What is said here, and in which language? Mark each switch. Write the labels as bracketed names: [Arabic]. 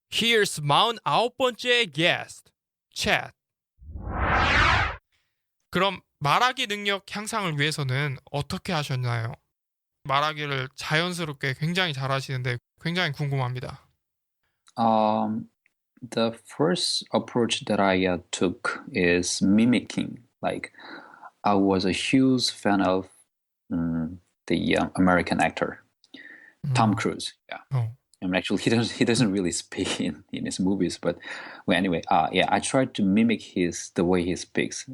[English] Here's [Korean] 49번째 [English] guest, chat. [Korean] 그럼 말하기 능력 향상을 위해서는 어떻게 하셨나요? 말하기를 자연스럽게 굉장히 잘하시는데 굉장히 궁금합니다. [English] Um, the first approach that I took is mimicking. Like, I was a huge fan of the American actor Tom 음, Cruise. Yeah, 어, I mean, actually, he doesn't really speak in his movies, but well, anyway, yeah, I tried to mimic the way he speaks.